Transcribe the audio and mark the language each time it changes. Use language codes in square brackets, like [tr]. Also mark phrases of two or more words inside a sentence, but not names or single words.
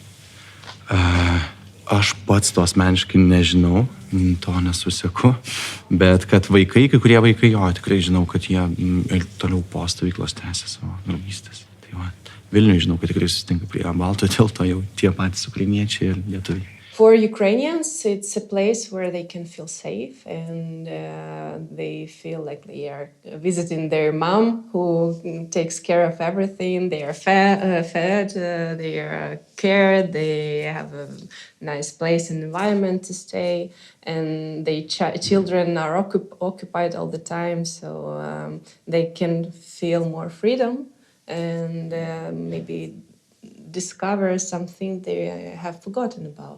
[lt] Aš pats to asmeniškai nežinau, to nesuseku, bet kad vaikai, kai kurie vaikai, jo, tikrai žinau, kad jie ir toliau po stovyklos tęsia savo draugystės. Tai va, Vilniuje žinau, kad tikrai susitinka prie Balto tilto jau tie patys ukrainiečiai ir lietuviai. [en] For Ukrainians, it's a place where they can feel safe and they feel like they are visiting their mom who takes care of everything. They are fed, they are cared, they have a nice place and environment to stay, and the children are occupied all the time, so they can feel more freedom and maybe discover something they have forgotten about.